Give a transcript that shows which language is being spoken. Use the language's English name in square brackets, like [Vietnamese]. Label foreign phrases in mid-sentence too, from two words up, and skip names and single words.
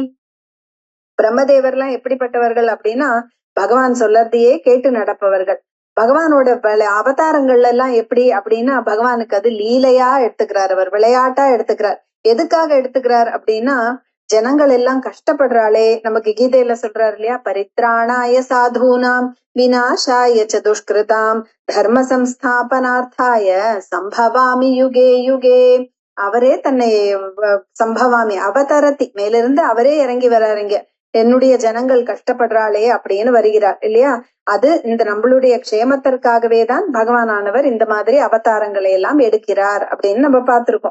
[Tamil] பிரம்மதேவர்லாம் எப்படிப்பட்டவர்கள் அப்படின்னா, பகவான் சொல்லறதையே கேட்டு நடப்பவர்கள். பகவானோட அவதாரங்கள்ல எல்லாம் எப்படி அப்படின்னா, பகவானுக்கு அது லீலையா எடுத்துக்கிறார், அவர் விளையாட்டா எடுத்துக்கிறார். எதுக்காக எடுத்துக்கிறார் அப்படின்னா, ஜனங்கள் எல்லாம் கஷ்டப்படுறாளே, நமக்கு கீதையில சொல்றாரு இல்லையா, [Sanskrit] परित्राणाय साधूनां विनाशाय च दुष्कृताम् धर्म संस्थापनार्थाय सम्भवामि युगे युगे. [Tamil] அவரே தன்னை சம்பவாமி அவதரத்தி, மேலிருந்து அவரே இறங்கி வர்றாருங்க, என்னுடைய ஜனங்கள் கஷ்டப்படுறாளே அப்படின்னு வருகிறார் இல்லையா. அது இந்த நம்மளுடைய க்ஷேமத்திற்காகவே தான் பகவானானவர் இந்த மாதிரி அவதாரங்களை எல்லாம் எடுக்கிறார் அப்படின்னு நம்ம பார்த்திருக்கோம்.